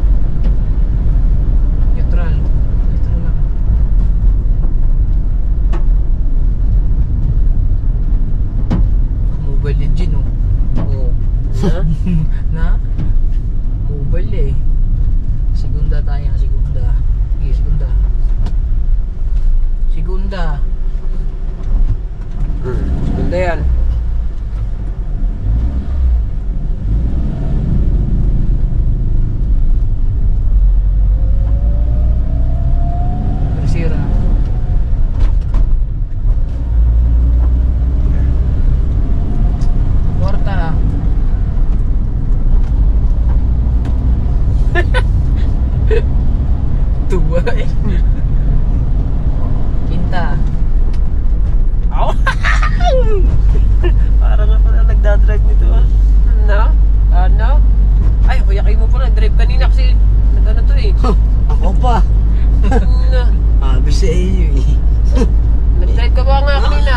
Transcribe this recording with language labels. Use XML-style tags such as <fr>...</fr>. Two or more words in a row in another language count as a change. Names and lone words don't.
<tl>Neutral. Neutral lang. Mobile Legend, oh. Oo. Ha? Na? Mobile eh. Segunda tayo, segunda. Sige, segunda. Segunda. Ganda yan. Tercera. Cuarta. Tua eh. Quinta. Parang nga pala nagdadrive nito. Ano? Ano? Ay, kuya kayo mo pala. Drive kanina kasi nag-ano to eh. Ako pa. Sabi sa iyo eh. Nag-drive ka ba nga kanina?</tl>